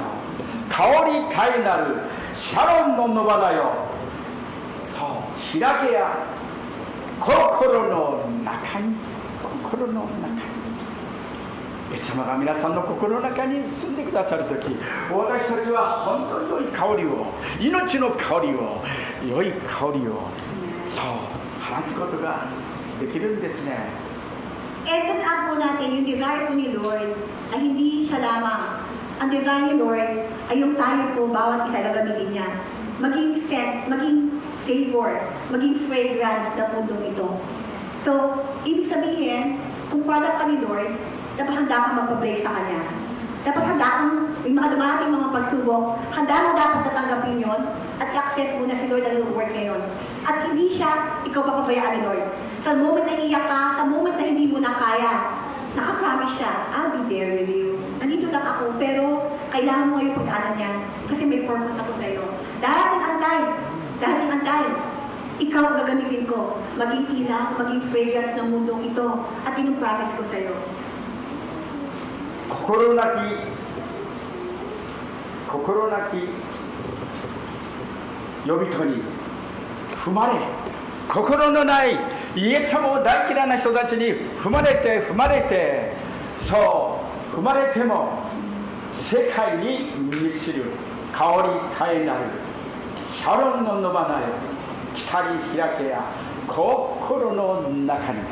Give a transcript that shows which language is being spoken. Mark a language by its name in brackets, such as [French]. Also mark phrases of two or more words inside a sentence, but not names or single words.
[Japanese] 香り絶えなるシャロンの野花よ、そう開けや心の中に、心の中に。イエス様が皆さんの心の中に住んでくださるとき、私たちは本当に良い香りを、命の香りを、良い香りを、そう放つことができるんですね。 [Filipino] Tandaan po natin yung desire po ni Lord ay hindi siya lamang. Ang desire ni Lord ay yung tayo po bawat isa na gamitin niya. Maging scent, maging savor, maging fragrance na pundong ito. So, ibig sabihin, kung product ka ni Lord, dapat handa kang magpa-break sa Kanya. Dapat handa kang, yung mga dumarating mga pagsubok, handa mo dapat tatanggapin yon at i-accept mo na si Lord na nag-work ngayon. At hindi siya, ikaw papabayaan ni Lord. Sa moment na iiyak ka, sa moment na hindi mo na kaya, nakapromise siya, [English] I'll be there with you. [Filipino] Nandito lang ako, pero kailangan mo yung pag-aanan yan kasi may purpose ako sa iyo. Darating ang time, ikaw ang gagamitin ko, maging ilaw, maging fragrance ng mundong ito, at inupromise ko sa iyo. [Japanese] 心なき呼び人に踏まれ、心のないイエス様を大嫌いな人たちに踏まれて、そう踏まれても世界に満ちる香り絶えなるシャロンの野花よ、北に開けや心の中に。